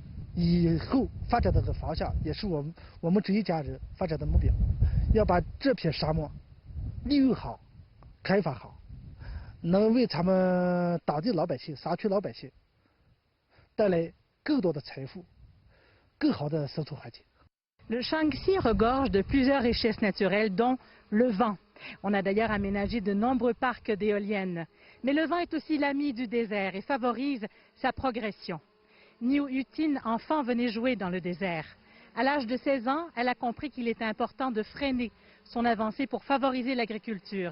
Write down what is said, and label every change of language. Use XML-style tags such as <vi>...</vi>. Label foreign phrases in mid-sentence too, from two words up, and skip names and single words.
<zh>以后发展的这个方向，也是我们这一家人发展的目标。要把这片沙漠利用好、开发好，能为咱们当地老百姓、沙区老百姓带来更多的财富、更好的生存环境。</zh> <fr>Le Shaanxi regorge de plusieurs richesses naturelles, dont le vent. On a d'ailleurs aménagé de nombreux parcs d'éoliennes. Mais le vent est aussi l'ami du désert et favorise sa progression. Niu Yutin, enfant, venait jouer dans le désert. À l'âge de 16 ans, elle a compris qu'il était important de freiner son avancée pour favoriser l'agriculture.</fr>